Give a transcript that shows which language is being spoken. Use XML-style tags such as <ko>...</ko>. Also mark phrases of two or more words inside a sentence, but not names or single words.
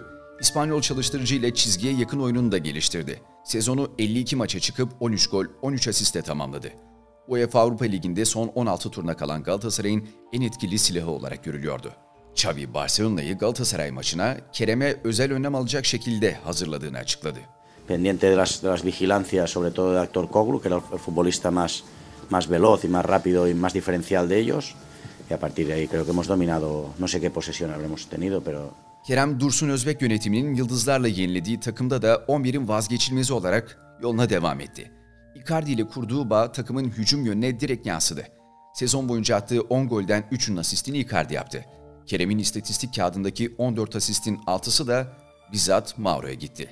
<tr>İspanyol çalıştırıcı ile çizgiye yakın oyununu da geliştirdi. Sezonu 52 maça çıkıp 13 gol, 13 asistle tamamladı. UEFA Avrupa Ligi'nde son 16 turuna kalan Galatasaray'ın en etkili silahı olarak görülüyordu. Xavi, Barcelona'yı Galatasaray maçına Kerem'e özel önlem alacak şekilde hazırladığını açıkladı.</tr> <es>Pendiente de las vigilancias, sobre todo de Actor Koglu, que era el futbolista más veloz y más rápido y más diferencial de ellos. Y a partir de ahí creo que hemos dominado, no sé qué posesión habremos tenido, pero...</es> <tr>Kerem, Dursun Özbek yönetiminin yıldızlarla yenilediği takımda da 11'in vazgeçilmezi olarak yoluna devam etti. Icardi ile kurduğu bağ takımın hücum yönüne direkt yansıdı. Sezon boyunca attığı 10 golden 3'ünün asistini Icardi yaptı. Kerem'in istatistik kağıdındaki 14 asistin 6'sı da bizzat Mauro'ya gitti.</tr>